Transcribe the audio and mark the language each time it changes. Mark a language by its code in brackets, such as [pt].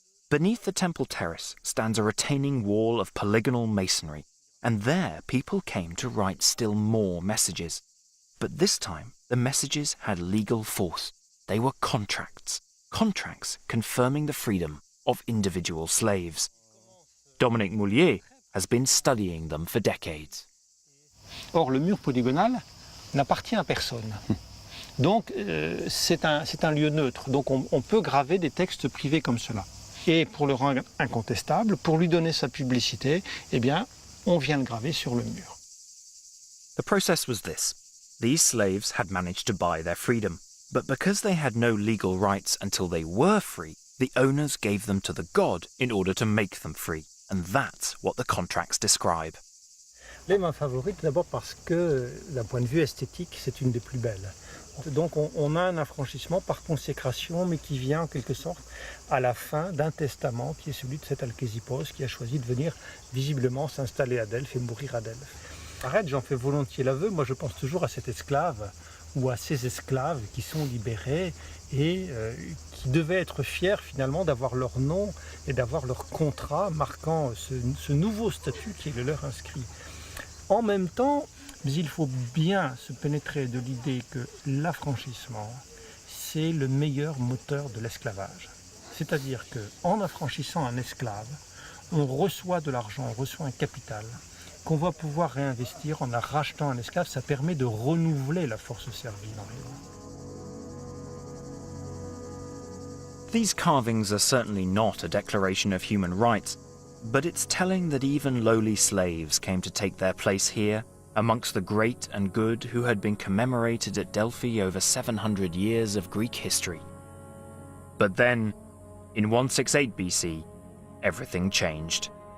[en] Beneath the temple terrace stands a retaining wall of polygonal masonry, and there people came to write still more messages. But this time, the messages had legal force. They were contracts confirming the freedom of individual slaves. Dominique Moulier has been studying them for decades. [fr] Or, le mur polygonal n'appartient à personne. Donc, c'est un lieu neutre. Donc, on peut graver des textes privés comme cela. Et pour le rendre incontestable, pour lui donner sa publicité, eh bien, on vient le graver sur le mur. [en] The process was this. These slaves had managed to buy their freedom, but because they had no legal rights until they were free, the owners gave them to the god in order to make them free, and that's what the contracts describe. [fr] Elle est ma favorite d'abord parce que, d'un point de vue esthétique, c'est une des plus belles. Donc on a un affranchissement par consécration, mais qui vient en quelque sorte à la fin d'un testament qui est celui de cet Alkésippos qui a choisi de venir visiblement s'installer à Delphes et mourir à Delphes. Arrête, j'en fais volontiers l'aveu, moi je pense toujours à cet esclave ou à ces esclaves qui sont libérés et qui devaient être fiers finalement d'avoir leur nom et d'avoir leur contrat marquant ce nouveau statut qui est le leur inscrit. En même temps, mais il faut bien se pénétrer de l'idée que l'affranchissement, c'est le meilleur moteur de l'esclavage. C'est-à-dire qu'en affranchissant un esclave, on reçoit de l'argent, on reçoit un capital qu'on va pouvoir réinvestir en rachetant un esclave. Ça permet de renouveler la force servile en réalité. [en] These carvings are certainly not a declaration of human rights, but it's telling that even lowly slaves came to take their place here amongst the great and good who had been commemorated at Delphi over 700 years of Greek history. But then, in 168 BC, everything changed.